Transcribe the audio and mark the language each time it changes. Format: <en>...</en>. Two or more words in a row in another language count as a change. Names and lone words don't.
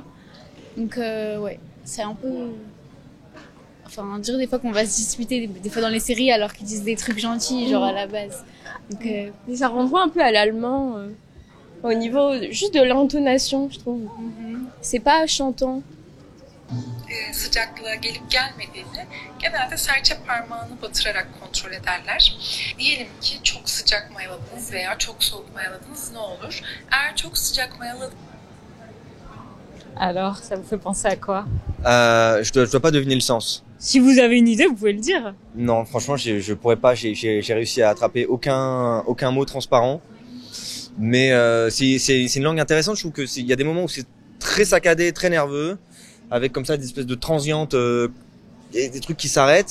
<fr>Donc, ouais, c'est un peu... Enfin, on dirait des fois qu'on va se disputer, des fois dans les séries, alors qu'ils disent des trucs gentils, genre à la base. Donc, mais ça renvoie un peu à l'allemand, au niveau juste de l'intonation, je trouve. C'est pas chantant.</fr> <tr>Sıcaklığa gelip gelmediğini genelde serçe parmağını batırarak kontrol ederler. Diyelim ki çok sıcak mayaladınız veya çok soğuk mayaladınız, ne olur? Eğer çok sıcak mayaladınız...</tr> <fr>Alors, ça vous fait penser à quoi? Je dois pas deviner le sens. Si vous avez une idée, vous pouvez le dire. Non, franchement, je pourrais pas. J'ai réussi à attraper aucun mot transparent. Mais c'est une langue intéressante. Je trouve que il y a des moments où c'est très saccadé, très nerveux, avec comme ça des espèces de transientes, des trucs qui s'arrêtent.</fr>